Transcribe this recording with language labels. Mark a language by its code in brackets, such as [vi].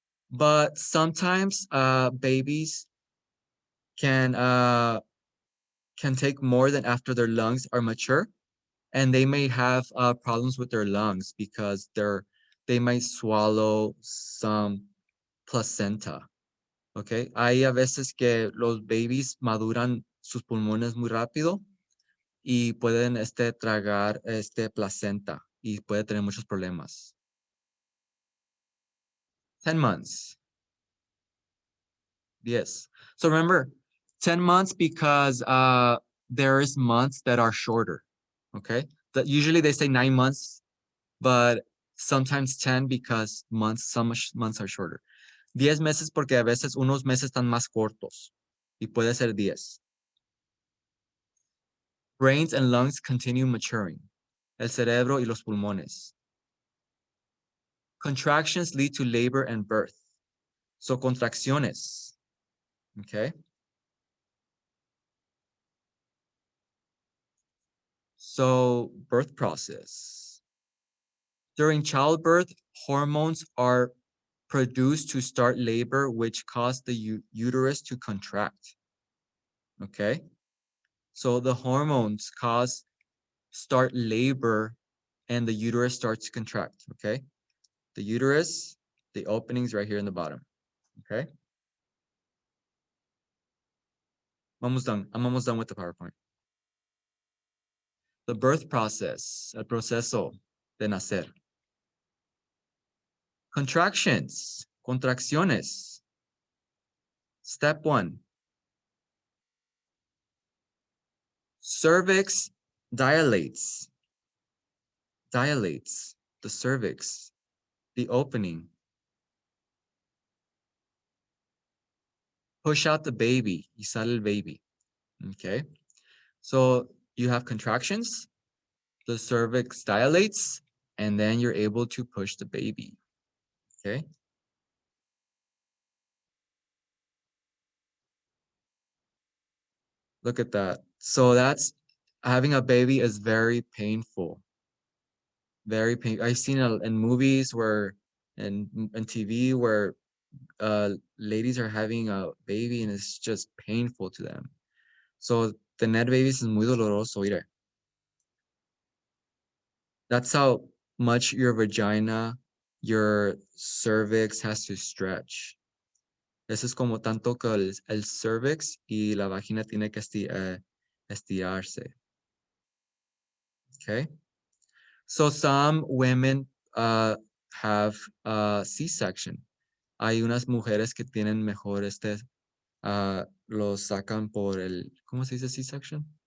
[en] But sometimes babies can take more than after their lungs are mature, and they may have problems with their lungs because they might swallow some placenta. [es] Okay, hay a veces que los babies maduran sus pulmones muy rápido y pueden tragar placenta y puede tener muchos problemas. [en] 10 months. Yes. So remember, 10 months because there is months that are shorter. Okay, that usually they say 9 months, but sometimes 10 because some months are shorter. [es] 10 meses porque a veces unos meses están más cortos y puede ser 10. [en] Brains and lungs continue maturing. [es] El cerebro y los pulmones. [en] Contractions lead to labor and birth. So contracciones. Okay. So birth process. During childbirth, hormones are produced to start labor, which cause the uterus to contract. Okay. So the hormones start labor and the uterus starts to contract. Okay. The uterus, the opening's right here in the bottom. Okay. I'm almost done with the PowerPoint. The birth process, [es] el proceso de nacer. [en] Contractions, contracciones. Step 1. Cervix dilates. Dilates the cervix, the opening. Push out the baby, [es] y sale el baby. [en] Okay. So you have contractions, the cervix dilates, and then you're able to push the baby. Okay. Look at that. So having a baby is very painful. Very painful. I've seen it in movies and TV where ladies are having a baby and it's just painful to them. So [es] Tener babies es muy doloroso, mire. [en] That's how much your vagina, your cervix has to stretch. [es] Eso es como tanto que el cervix y la vagina tiene que estirarse. [en] Okay? So some women have C-section. [es] Hay unas mujeres que tienen mejor los sacan por el, ¿cómo se dice C-section?